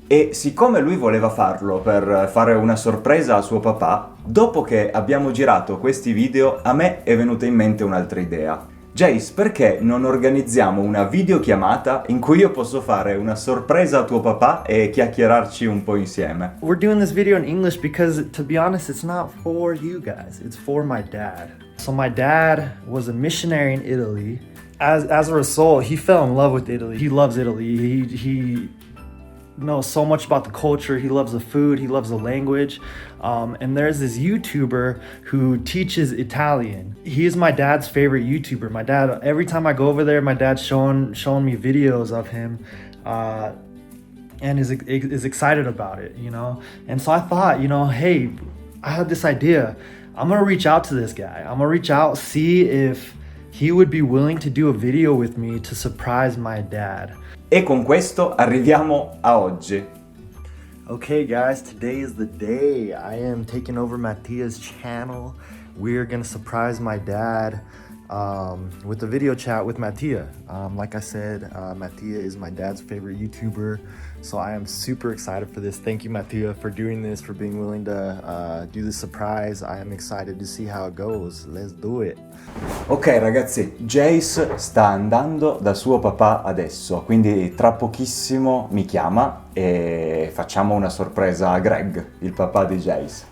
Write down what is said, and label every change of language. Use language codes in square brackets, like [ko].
[it] E siccome lui voleva farlo per fare una sorpresa a suo papà, dopo che abbiamo girato questi video, a me è venuta in mente un'altra idea. Jace, perché non organizziamo una videochiamata in cui io posso fare una sorpresa a tuo papà e chiacchierarci un po' insieme? [en] We're doing this video in English because, to be honest, it's not for you guys. It's for my dad. So my dad was a missionary in Italy. As a result, he fell in love with Italy. He loves Italy. He knows so much about the culture. He loves the food. He loves the language. And there's this YouTuber who teaches Italian. He is my dad's favorite YouTuber. My dad, every time I go over there, my dad's showing me videos of him, and is excited about it, you know. And so I thought, hey, I had this idea. I'm gonna reach out to this guy. I'm gonna reach out, see if he would be willing to do a video with me to surprise my dad. [it] E con questo arriviamo a oggi. [en] Okay guys, today is the day. I am taking over Mattia's channel. We're gonna surprise my dad with a video chat with Mattia. Like I said, Mattia is my dad's favorite YouTuber, so I am super excited for this. Thank you, Mattia, for doing this, for being willing to do the surprise. I am excited to see how it goes. Let's do it. [it] Ok ragazzi, Jace sta andando da suo papà adesso, quindi tra pochissimo mi chiama e facciamo una sorpresa a Greg, il papà di Jace.